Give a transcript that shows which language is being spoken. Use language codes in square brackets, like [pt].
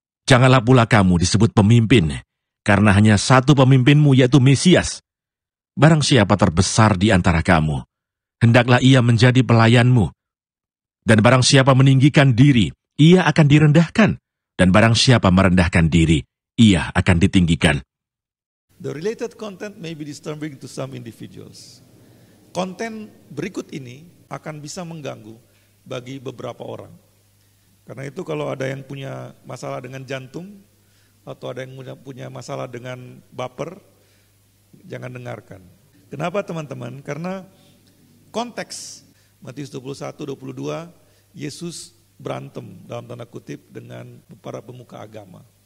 [id] Janganlah pula kamu disebut pemimpin, karena hanya satu pemimpinmu, yaitu Mesias. Barang siapa terbesar di antara kamu, hendaklah ia menjadi pelayanmu. Dan barang siapa meninggikan diri, ia akan direndahkan. Dan barang siapa merendahkan diri, ia akan ditinggikan. [en] The related content may be disturbing to some individuals. [id] Konten berikut ini akan bisa mengganggu bagi beberapa orang. Karena itu kalau ada yang punya masalah dengan jantung, atau ada yang punya masalah dengan baper, jangan dengarkan. Kenapa teman-teman? Karena konteks Matius 21-22, Yesus berantem dalam tanda kutip dengan para pemuka agama.